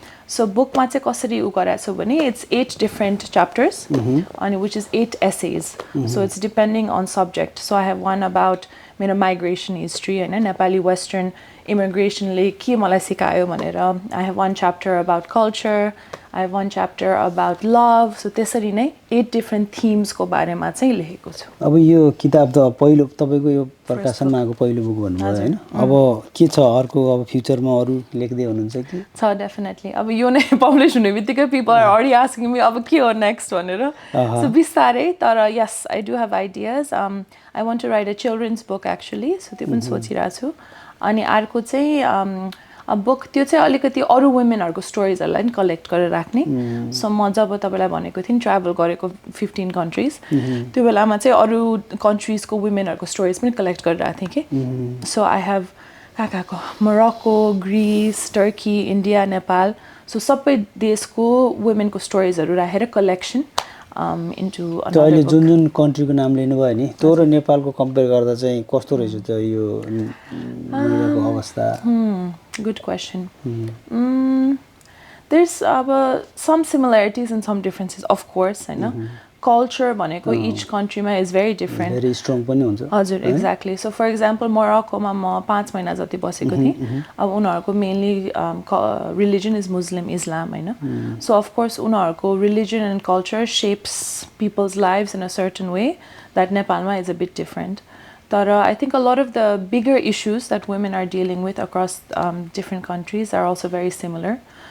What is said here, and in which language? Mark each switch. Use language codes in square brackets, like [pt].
[ne] So book ma chai kasari u garaeko bhane [en] it's 8 different chapters and which is 8 essays. So it's depending on subject. So I have one about [ne] मेरो migration history [en] and Nepali Western immigration le ke malai sikayo bhanera. I have one chapter about culture. I have one chapter about love. [ne] So त्यसरी नै 8 different themes को बारेमा चाहिँ लेखेको छु. अब यो किताब त पहिलो तपाईको यो प्रकाशनमा आएको पहिलो बुक भन्नुभयो हैन. अब के छ अर्को अब फ्युचरमा अरु लेख्दै हुनुहुन्छ कि? छ डेफिनेटली. अब यो नै पब्लिश हुने बित्तिकै [en] people are already asking me [ne] अब के हो next भनेर. [en] So बिस्तारै तर yes, I do have ideas. I want to write a children's book actually. [ne] So त्यो पनि सोचिरहेको छु. अनि अर्को चाहिँ बुक त्यो चाहिँ अलिकति अरु वुमेनहरुको स्टोरीजहरुलाई नि कलेक्ट गरेर राख्ने. सो म जब तपाईलाई भनेको थिएँ ट्राभल गरेको 15 कन्ट्रीज त्यो बेलामा चाहिँ अरु कन्ट्रीजको वुमेनहरुको स्टोरीज पनि कलेक्ट गरेर राख्थेँ के. सो आई हेभ काकाको Morocco, Greece, Turkey, India, Nepal. So सबै देशको वुमेनको स्टोरीजहरु राखेर कलेक्सन into another अहिले book. जुन कन्ट्रीको नाम लिनु भयो नि त्यो र नेपालको कम्पेयर गर्दा चाहिँ कस्तो रहेछ त यो महिलाको अवस्था? [en] Good question. There's some similarities and some differences, of course. I know. Culture भनेको each countryमा is very different. Very strong पनि हुन्छ. [ne] हजुर, exactly. So for example, मोरक्कोमा म 5 महिना जति बसेको थिएँ. [en] अब उनीहरुको mainly religion is Muslim, Islam, हैन. So of course [ne] उनीहरुको religion [en] and culture shapes people's lives in a certain way that Nepalma is a bit different. But I think a lot of the bigger issues that women are dealing with across different countries are also very similar.